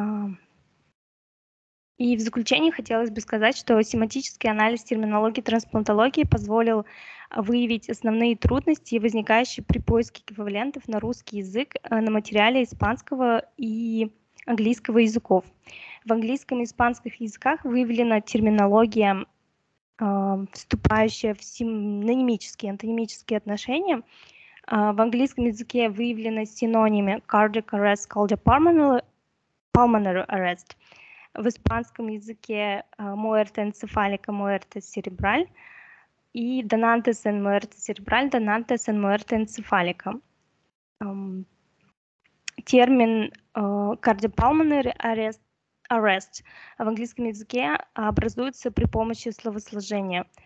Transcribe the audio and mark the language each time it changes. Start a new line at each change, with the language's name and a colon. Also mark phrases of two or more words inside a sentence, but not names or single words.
Russian: И в заключение хотелось бы сказать, что семантический анализ терминологии трансплантологии позволил выявить основные трудности, возникающие при поиске эквивалентов на русский язык на материале испанского и английского языков. В английском и испанских языках выявлена терминология, вступающая в синонимические, антонимические отношения. В английском языке выявлены синонимы
English: cardiac arrest, cardiopulmonary arrest.
Russian: В испанском языке
Spanish: muerte encefálica, muerte cerebral
Russian: и
Spanish: donantes en muerte cerebral, donantes en muerte encefálica.
Russian: Термин
English: cardiopulmonary arrest
Russian: в английском языке образуется при помощи словосложения.